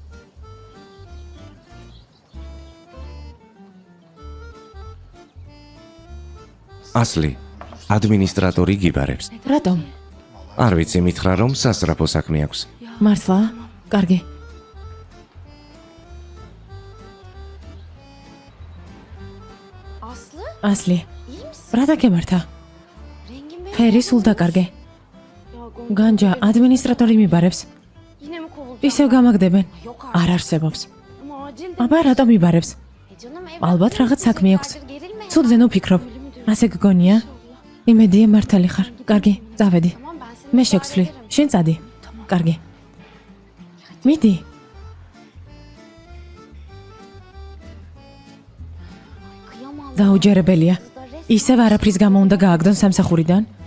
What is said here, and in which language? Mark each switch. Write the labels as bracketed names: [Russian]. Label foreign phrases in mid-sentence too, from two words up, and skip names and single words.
[Georgian] ასლი, ადმინისტრატორი გიბარებს. რატომ? არ ვიცი, მითხრა რომ სასწრაფო საქმე აქვს. მართლა? კარგი. [Turkish] Aslı [Georgian] ასლი, [Turkish] iyi misin? [Georgian] რა დაგემართა? [Turkish] Rengin benim. [Georgian] ფერი სულ დაკარგე. [Turkish] Ya Gonca, [Georgian] განჯა ადმინისტრატორი მიბარებს. [Turkish] yine mi kovulacağım? [Georgian] ისევ გამაგდებენ. [Turkish] Yok [Georgian] არ არსებობს. [Turkish] Ama acil de. [Georgian] აბა რატომ მიბარებს? [Turkish] Canım evlat. [Georgian] ალბათ რაღაც საქმე აქვს. [Turkish] Gerilme ya. [Georgian] ცუდზე ვფიქრობ. [Turkish] Ölümü [Georgian] ასე გგონია? იმედია მართალი ხარ. კარგი, წავედი. [Turkish] Tamam ben seni [Georgian] მე [Turkish] idare [Georgian] შეგვსვლი. [Turkish] ederim. [Georgian] შენ წადი. კარგი. მიდი. [Turkish] Kıyamam. [Georgian] დაუჯერებელია. [Turkish] Kızlar resmen [Georgian] ისევ არაფრის გამო უნდა გააგდონ სამსახურიდან.